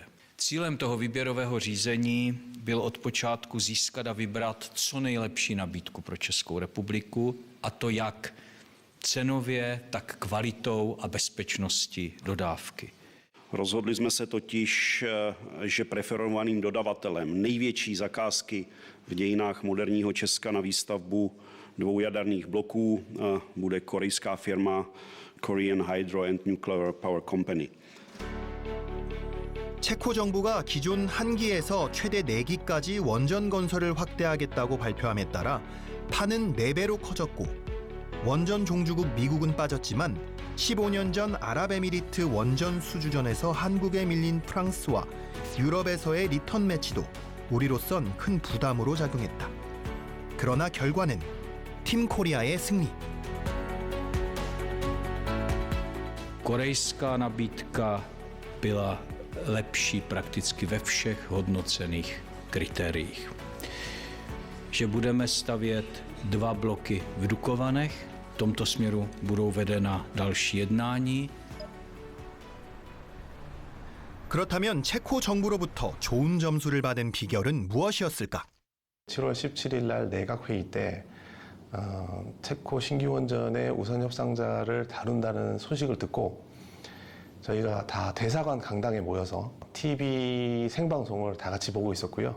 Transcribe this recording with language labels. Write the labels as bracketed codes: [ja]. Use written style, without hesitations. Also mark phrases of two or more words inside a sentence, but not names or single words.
[cs] Cílem toho výběrového řízení bylo od počátku získat a vybrat co nejlepší nabídku pro Českou republiku, a to jak cenově, tak kvalitou a bezpečností dodávky. Rozhodli jsme se totiž, že preferovaným dodavatelem největší zakázky v dějinách moderního Česka na výstavbu 2 jaderných bloků bude korejská firma Korean Hydro and Nuclear Power Company. [ko] 체코 정부가 기존 1기에서 최대 4기까지 원전 건설을 확대하겠다고 발표함에 따라 판은 4배로 커졌고 원전 종주국 미국은 빠졌지만 15년 전 아랍에미리트 원전 수주전에서 한국에 밀린 프랑스와 유럽에서의 리턴 매치도 우리로선 큰 부담으로 작용했다. 그러나 결과는 팀 코리아의 승리. [cs] Korejská nabídka byla lepší prakticky ve všech hodnocených kritériích. Že budeme stavět 2 bloky v Dukovanech, v tomto směru budou vedena další jednání. [ko] 그렇다면 체코 정부로부터 좋은 점수를 받은 비결은 무엇이었을까? 7월 17일 날 내각회의 때 체코 신규 원전의 우선 협상자를 다룬다는 소식을 듣고 저희가 다 대사관 강당에 모여서 TV 생방송을 다 같이 보고 있었고요.